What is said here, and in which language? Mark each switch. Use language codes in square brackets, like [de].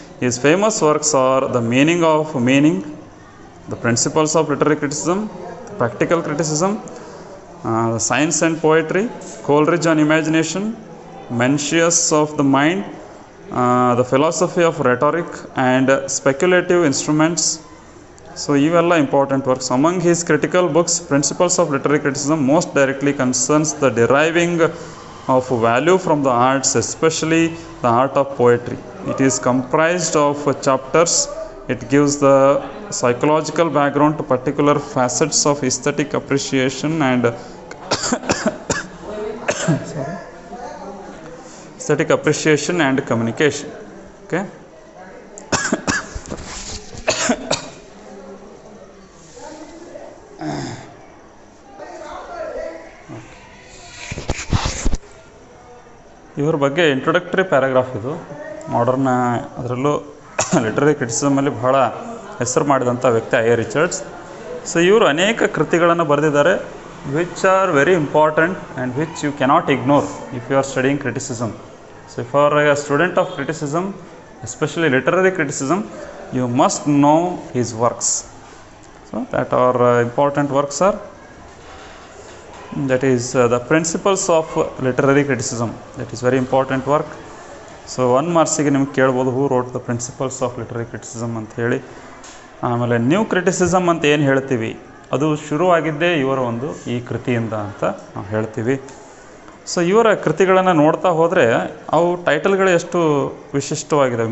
[en] His famous works are The Meaning of Meaning, The Principles of Literary Criticism, Practical Criticism, Science and Poetry, Coleridge on Imagination, Mencius of the Mind, The Philosophy of Rhetoric, and Speculative Instruments. So, ಇವೆಲ್ಲ important works. Among his critical books, principles of literary criticism most directly concerns the deriving of value from the arts, especially the art of poetry. It is comprised of chapters. It gives the psychological background to particular facets of aesthetic appreciation and aesthetic appreciation and communication. Okay. [kn] ಇವ್ರ ಬಗ್ಗೆ introductory paragraph ಇದು. Modern ಅದರಲ್ಲೂ literary ಕ್ರಿಟಿಸಿಸಮಲ್ಲಿ ಬಹಳ ಹೆಸರು ಮಾಡಿದಂಥ ವ್ಯಕ್ತಿ I Richards. [en] so [kn] ಇವರು ಅನೇಕ ಕೃತಿಗಳನ್ನು ಬರೆದಿದ್ದಾರೆ, [en] Which are very important and which you cannot ignore if you are studying criticism. So if are a student of criticism, especially literary criticism, you must know his works. So that are important works are that is the Principles of Literary Criticism. That is very important work. [kn] So 1 ಮಾರ್ಕ್ಸಿಗೆ ನಿಮ್ಗೆ ಕೇಳ್ಬೋದು [en] who wrote the principles of literary criticism [kn] ಅಂತ ಹೇಳಿ. ಆಮೇಲೆ new criticism ಅಂತ ಏನು ಹೇಳ್ತೀವಿ, ಅದು ಶುರುವಾಗಿದ್ದೇ ಇವರ ಒಂದು ಈ ಕೃತಿಯಿಂದ ಅಂತ ನಾವು ಹೇಳ್ತೀವಿ. ಸೊ ಇವರ ಕೃತಿಗಳನ್ನು ನೋಡ್ತಾ ಹೋದರೆ ಅವು ಟೈಟಲ್ಗಳು ಎಷ್ಟು ವಿಶಿಷ್ಟವಾಗಿದೆ.